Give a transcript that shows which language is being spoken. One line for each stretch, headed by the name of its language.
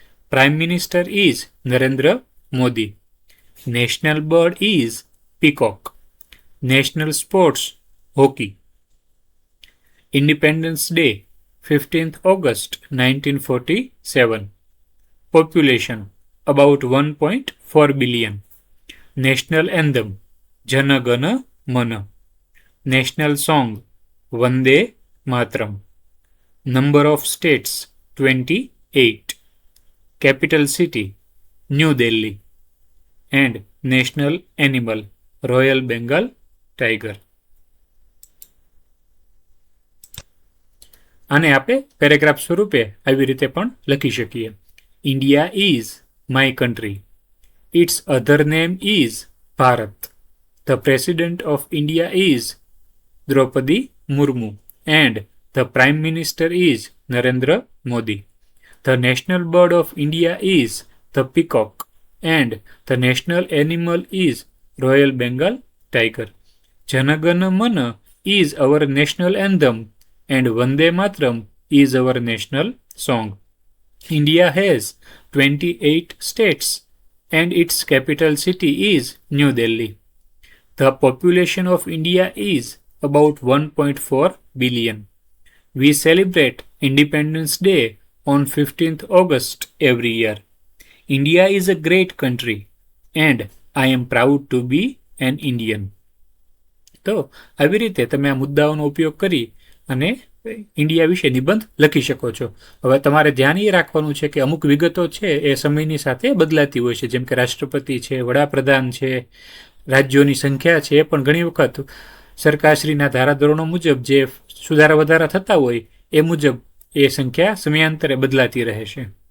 English: Prime minister is Narendra Modi. National bird is peacock. National sports hockey. Independence day 15th August 1947. Population about 1.4 billion. National anthem Jana Gana Mana. National song Vande Matram. Number of states 28. Capital city New Delhi. And national animal Royal Bengal tiger.
Gujarati: આને આપણે paragraph સ્વરૂપે આવી રીતે પણ લખી શકીએ.
English: India is my country. It's other name is Bharat. The president of India is Draupadi Murmu and the prime minister is Narendra Modi. The national bird of India is the peacock and the national animal is royal Bengal tiger. જનગણ મન is our national anthem and Vande Matram is our national song. India has 28 states and its capital city is New Delhi. The population of India is about 1.4 billion. We celebrate Independence Day on 15th August every year. India is a great country and I am proud to be an Indian.
Gujarati: તો આવી રીતે તમે આ મુદ્દાઓનો ઉપયોગ કરી અને India વિશે નિબંધ લખી શકો છો. હવે તમારે ધ્યાન એ રાખવાનું છે કે અમુક વિગતો છે એ સમયની સાથે બદલાતી હોય છે, જેમ કે રાષ્ટ્રપતિ છે, વડાપ્રધાન છે, રાજ્યોની સંખ્યા છે, એ પણ ઘણી વખત સરકારશ્રીના ધારાધોરણો મુજબ જે સુધારા વધારા થતા હોય એ મુજબ એ સંખ્યા સમયાંતરે બદલાતી રહે છે.